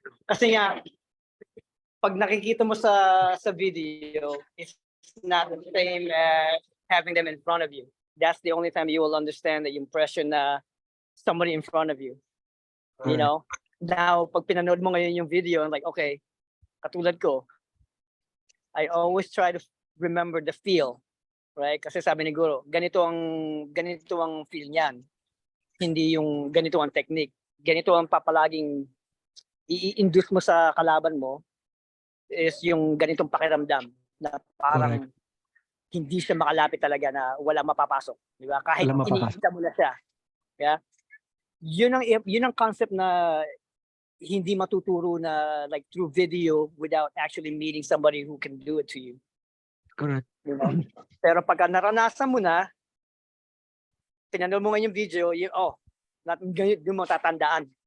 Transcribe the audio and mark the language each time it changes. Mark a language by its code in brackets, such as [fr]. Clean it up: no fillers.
[tl] Kasi nga, pag nakikita mo sa [en] video, it's not the same as having them in front of you. That's the only time you will understand the impression na somebody in front of you. Now, [tl] pag pinanood mo ngayon yung [en] video, I'm like, okay, [tl] katulad ko, [en] I always try to remember the feel, right? [tl] Kasi sabi ni Guru, ganito ang feel niyan. Hindi yung ganito ang technique. Ganito ang papalaging i-induce mo sa kalaban mo is yung ganitong pakiramdam na parang hindi siya makalapit talaga na wala mapapasok, di ba? Kahit iniisita mo na siya. Yeah? Yun ang concept na hindi matuturo na [en] like through video without actually meeting somebody who can do it to you. Correct. [tl] Pero pagka naranasan mo na, pinanood mo ngayon yung video, ganun mo tatandaan.